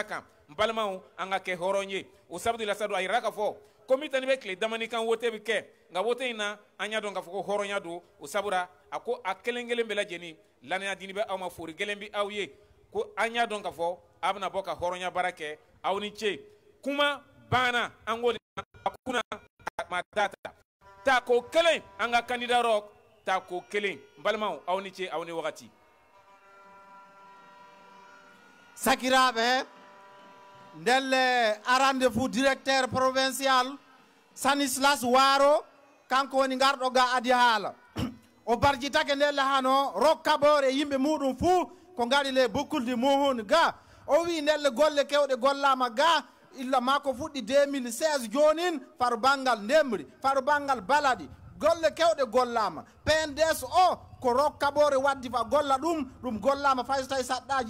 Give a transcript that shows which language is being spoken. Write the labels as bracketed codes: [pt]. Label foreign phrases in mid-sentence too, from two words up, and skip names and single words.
[bm] kan n balimaw an ka kɛ hɔrɔn ye o sabu de la sa don a yira k'a fɔ ko min tɛnɛ bɛ tile damani kan wote bɛ kɛ nka wote in na an y'a dɔn k'a fɔ ko hɔrɔnya don o sabura a ko a kelen kelen bɛɛ lajɛlen lanaya dini bɛ aw ma fori gɛlɛn bɛ aw ye ko an y'a dɔn k'a fɔ a bɛna bɔ ka hɔrɔnya baara kɛ aw ni ce kuma banna an k'o de a kunna matata ta ko kelen an ka candidat Roch ta ko kelen n balimaw aw ni ce aw ni wagati [ff] sakiraɓe ndelle [fr] rendez-vous directeur provincial [ff] Stanislas Waro kanko woni garɗo ga adi haala o barjitake ndelle hano Roch Kabore yimɓe muɗum fuu ko gaɗi le bokkulde muhun ga o wi ndelle golle kewɗe gollama ga illa mako fuɗɗi 2016 jonin faro banggal ndemri faro banggal baladi golle kewɗe gollama PNDS o ko Roch Kabore waddi fa golla ɗum gollama fay so tawi saɗɗaji